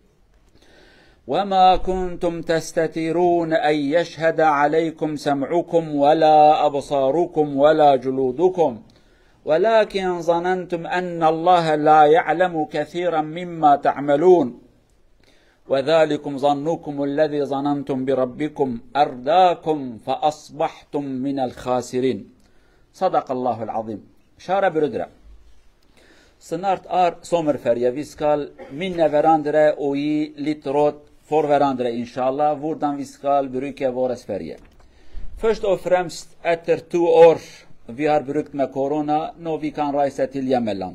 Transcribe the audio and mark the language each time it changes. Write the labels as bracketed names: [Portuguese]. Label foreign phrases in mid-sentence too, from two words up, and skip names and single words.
[Arabic] وما كنتم تستترون أن يشهد عليكم سمعكم ولا أبصاركم ولا جلودكم ولكن ظننتم أن الله لا يعلم كثيرا مما تعملون وذلكم ظنكم الذي ظننتم بربكم أرداكم فأصبحتم من الخاسرين صدق الله العظيم شارع برودرا [Norwegian] Snart sommerferie. Vi skal minne hverandre og gi litt råd for hverandre, inshallah, hvordan vi skal bruke vår ferie. Først og fremst, etter 2 år vi har brukt med korona, når vi kan reise til hjemmeland.